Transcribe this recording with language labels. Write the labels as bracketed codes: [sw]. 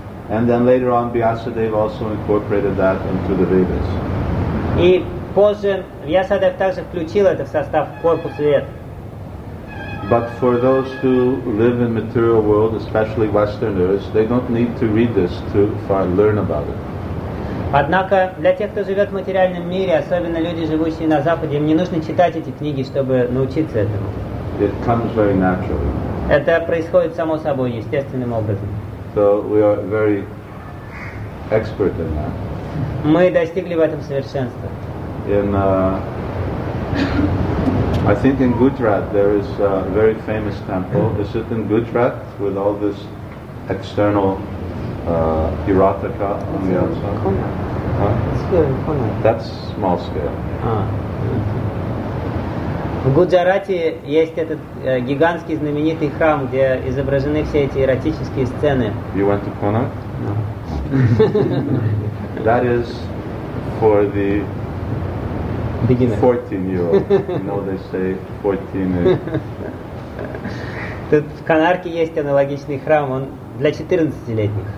[en] And then later on Vyasadeva also incorporated that into the Vedas. [ru] И позже Vyasadeva также включил это в состав корпуса Вед. [en] But for those who live in material world, especially Westerners, they don't need to read this to learn about it. [ru] Однако для тех, кто живет в материальном мире, особенно люди, живущие на Западе, им не нужно читать эти книги, чтобы научиться этому. [en] It comes very naturally. [ru] Это происходит само собой, естественным образом. [en] So we are very expert in that. [ru] Мы достигли в этом совершенства. [en] I think in Gujarat there is a very famous temple. Is it in Gujarat with all this external erotica on the outside? Huh? It's here in Konark. That's small scale. [ru] В Гуджарате есть этот гигантский знаменитый храм, где изображены все эти эротические сцены. [en] You went to Konark? No. That is for the 14-year-old. You know, they say 14 is... [ru] Тут в Канарке есть аналогичный храм, он для 14-летних.